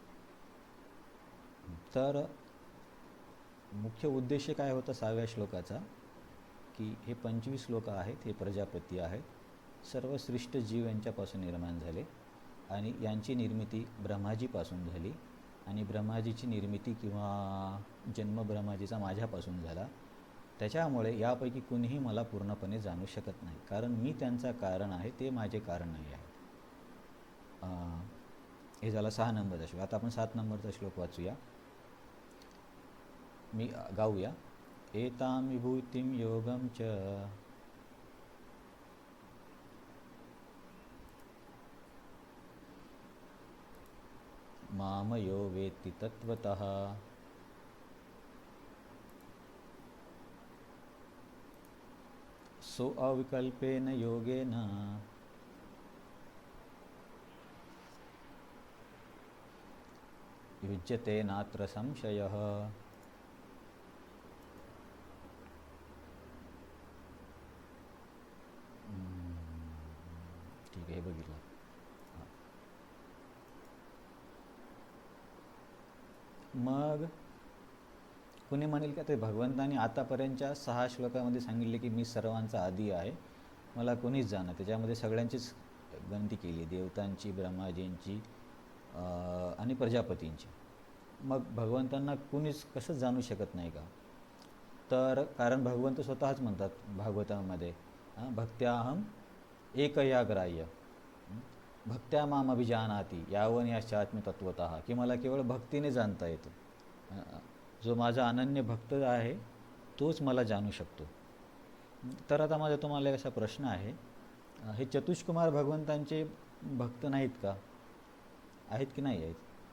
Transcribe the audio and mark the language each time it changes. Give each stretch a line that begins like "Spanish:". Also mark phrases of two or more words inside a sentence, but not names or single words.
Marathi: तर मुख्य उद्देश काय होता 6व्या श्लोकाचा, की हे 25 लोक आहेत, हे प्रजापती आहेत, सर्व सृष्ट जीव यांच्यापासून निर्माण झाले आणि यांची निर्मिती ब्रह्माजीपासून झाली आणि ब्रह्माजीची निर्मिती किंवा जन्म ब्रह्माजीचा माझ्यापासून झाला. त्याच्यामुळे यापैकी कुणीही मला पूर्णपणे जाणू शकत नाही, कारण मी त्यांचा कारण आहे, ते माझे कारण नाही आहे. हे झाला 6 नंबरचा श्लोक. आता आपण 7 नंबरचा श्लोक वाचूया. मी गाऊया.
Sanskrit: एतां विभूतिं योगं च मामयो वेत्ति तत्त्वतः सो अविकल्पेन योगेन युज्यते नात्र संशयः.
Marathi: ठीक आहे, हे बघितलं. मग कुणी म्हणेल का ते भगवंतांनी आतापर्यंतच्या 6 श्लोकामध्ये सांगितले की मी सर्वांचा आदी आहे, मला कोणीच जाणं. त्याच्यामध्ये सगळ्यांचीच गणती केली, देवतांची, ब्रह्माजींची आणि प्रजापतींची. मग भगवंतांना कुणीच कसं जाणू शकत नाही का? तर कारण भगवंत स्वतःच म्हणतात भागवतामध्ये,
Sanskrit: भक्त्याहम एकया ग्राह्य भक्त्या माम अभिजानाती यावन याश्चात्म्य तत्वतः,
Marathi: की मला केवळ भक्तीने जाणता येतं. जो माझा अनन्य भक्त आहे तोच मला जाणू शकतो. तर आता माझा तुम्हाला एक असा प्रश्न आहे, हे चतुष्कुमार भगवंतांचे भक्त नाहीत का? आहेत की नाही आहेत?